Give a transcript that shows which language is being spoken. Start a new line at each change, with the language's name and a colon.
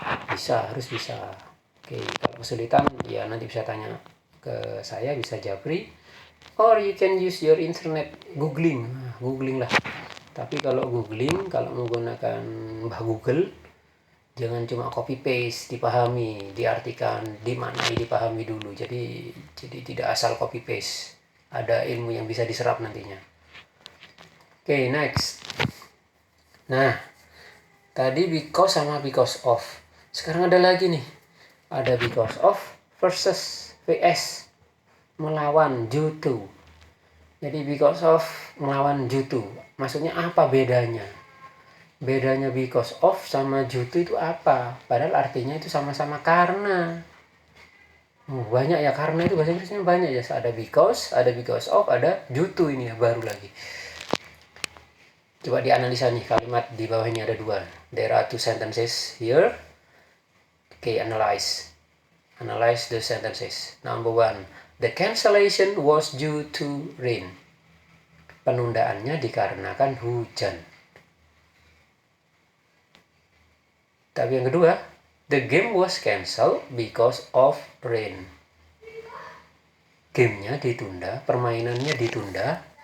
Indonesian: Bisa, harus bisa. Oke, kalau kesulitan ya nanti bisa tanya ke saya, bisa japri,
English: or you can use your internet googling.
Indonesian: Googling lah. Tapi kalau googling, kalau menggunakan Mbah Google, jangan cuma copy paste, dipahami, diartikan, dimaknai, dipahami dulu. Jadi tidak asal copy paste. Ada ilmu yang bisa diserap nantinya. Oke, next. Nah, tadi because sama because of. Sekarang ada lagi nih. Ada because of versus vs, melawan due to. Jadi because of melawan due to. Maksudnya apa bedanya? Bedanya because of sama due to itu apa? Padahal artinya itu sama-sama karena. Banyak ya, karena itu bahasa Inggrisnya banyak ya. Ada because of, ada due to, ini ya baru lagi. Coba dianalisa nih, kalimat di bawah ini ada dua.
English: There are two sentences here. Okay, analyze the sentences. Number 1, the cancellation was due to rain.
Indonesian: Penundaannya dikarenakan hujan. Tapi yang kedua,
English: the game was cancelled because of rain.
Indonesian: Gamenya ditunda, permainannya ditunda.